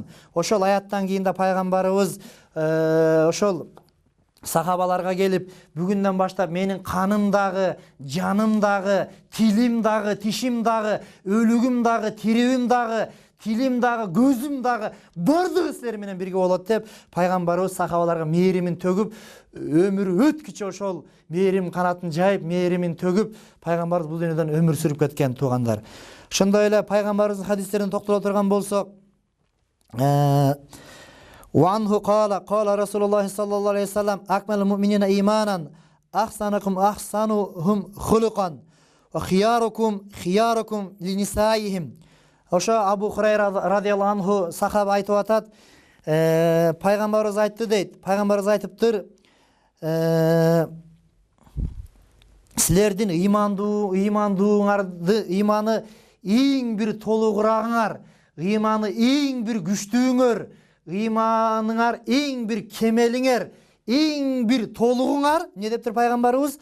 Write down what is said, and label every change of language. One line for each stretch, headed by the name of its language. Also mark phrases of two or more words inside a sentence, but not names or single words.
Kyrgyz: Ошол аяттан кийин да пайгамбарыбыз ошол сахабаларга келип, бүгүндөн баштап менин каным дагы, жаным дагы, тилим дагы, тишим дагы, өлүгүм дагы, тирибим дагы, тилим дагы, көзүм дагы бардыгы силер менен бирге болот деп пайгамбарыбыз сахабаларга мээримин төгүп, өмүрү өткүчө ошол мээрим канатын жайып, мээримин төгүп, пайгамбарыбыз бул дүйнөдөн өмүр сүрүп кеткен туугандар. Ошондой эле пайгамбарыбыздын хадистерине токтоло турган болсок,
Arabic: وعنه قال رسول الله صلى الله عليه وسلم: أكمل المؤمنين إيمانا أحسنكم أحسنهم خلقا وخياركم لنسائهم.
Kyrgyz: Ошо Абу Хурайра
Arabic: رضي الله عنه
Kyrgyz: сахаба айтып атат, пайгамбарыбыз айтты дейт. Пайгамбарыбыз айтыптыр: силердин ыйманы эң бир толугурагыңар, ыйманы эң бир күчтүүңөр, ыйманыңар эң бир кемелиңер, эң бир толугуңар, не дептир пайгамбарыбыз?